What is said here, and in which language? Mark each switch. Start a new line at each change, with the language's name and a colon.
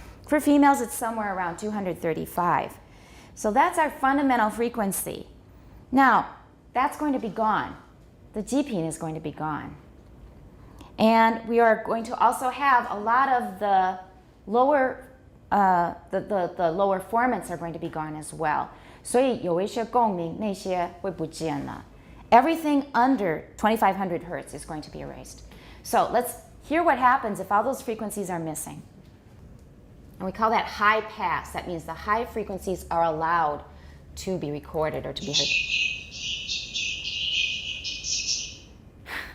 English: For females, it's somewhere around 235. So that's our fundamental frequency. Now, that's going to be gone. The G-pin is going to be gone. And we are going to also have a lot of the lower the lower formants are going to be gone as well.
Chinese: 所以有一些共鸣那些会不见了.
English: Everything under 2,500 hertz is going to be erased. So let's hear what happens if all those frequencies are missing. And we call that high pass. That means the high frequencies are allowed to be recorded or to be heard.